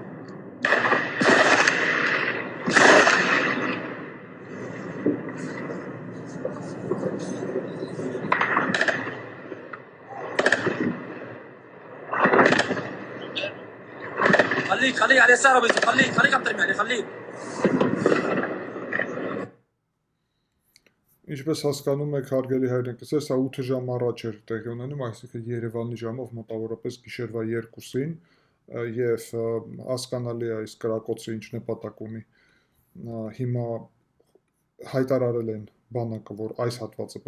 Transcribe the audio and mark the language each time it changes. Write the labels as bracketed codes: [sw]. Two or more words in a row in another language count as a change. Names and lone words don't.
[ar] خليك على اليسار ابو يوسف، خليك عم ترمي عليه، خليك. [hy] Ինչպես հասկանում եք, հարգելի հայրենիքներ, սա 8 ժամ առաջ էր տեղի ունենում, այսինքն Երևանի ժամով մոտավորապես գիշերվա 2-ին, եւ հասկանալի է այս կրակոցը ինչ նպատակ ունի։ Հիմա հայտարարել են բանակը, որ այս հատվածը